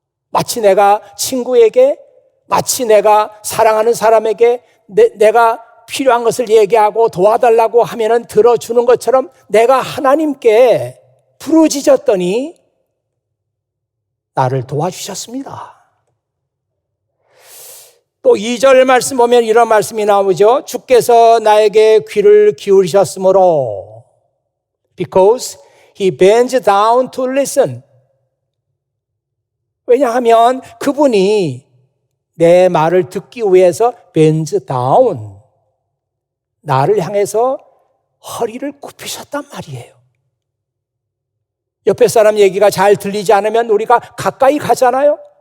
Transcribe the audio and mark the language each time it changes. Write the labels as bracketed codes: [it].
[ko] 마치 내가 친구에게, 마치 내가 사랑하는 사람에게 내가 필요한 것을 얘기하고 도와달라고 하면은 들어주는 것처럼 내가 하나님께 부르짖었더니 나를 도와주셨습니다. 또 2절 말씀 보면 이런 말씀이 나오죠. 주께서 나에게 귀를 기울이셨으므로 [en] because he bends down to listen. [ko] 왜냐하면 그분이 내 말을 듣기 위해서 [en] bends down. [ko] 나를 향해서 허리를 굽히셨단 말이에요. 옆에 사람 얘기가 잘 들리지 않으면 우리가 가까이 가잖아요.